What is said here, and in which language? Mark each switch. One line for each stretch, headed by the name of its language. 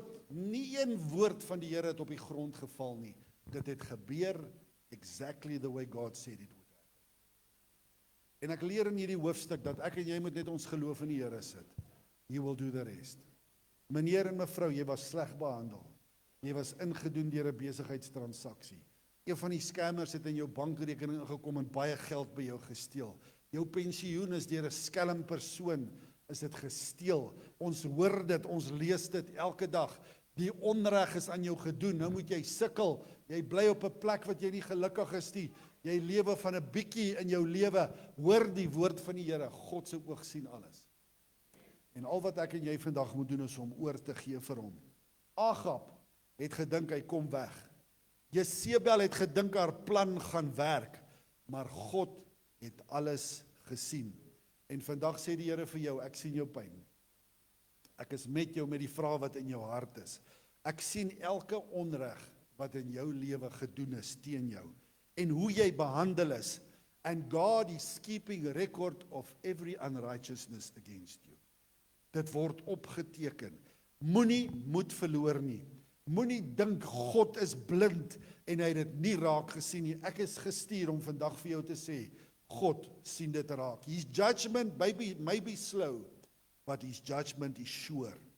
Afrikaans: Nie een woord van die Here het op die grond geval nie. Dit het gebeur
English: exactly the way God said it would happen.
Afrikaans: En ek leer in hierdie hoofstuk dat ek en jy moet net ons geloof in die Here sit.
English: He will do the rest.
Afrikaans: Meneer en mevrou, jy was sleg behandel. Jy was ingedoen deur 'n besigheidstransaksie. Een van die scammers het in jou bankrekening ingekom en baie geld by jou gesteel. Jou pensioen is deur 'n skelm persoon is dit gesteel. Ons hoor dit, ons lees dit elke dag. Die onreg is aan jou gedoen. Nou moet jy sukkel. Jy bly op 'n plek wat jy nie gelukkig is nie. Jy lewe van 'n bietjie in jou lewe. Hoor die woord van die Here. God se oog sien alles. En al wat ek en jy vandag moet doen is om oor te gee vir hom. Agab het gedink hy kom weg. Jezebel het gedink haar plan gaan werk, maar God het alles gesien. En vandag sê die Here vir jou, ek sien jou pyn. Ek is met jou met die vrae wat in jou hart is. Ek sien elke onreg wat in jou lewe gedoen is teen jou en hoe jy behandel is.
English: And God is keeping a record of every unrighteousness against you.
Afrikaans: Dit word opgeteken. Moenie moed verloor nie. Moenie dink God is blind en hy het dit nie raak gesien nie. Ek is gestuur om vandag vir jou te sê, God sien dit raak.
English: His judgment may be slow, but his judgment is sure.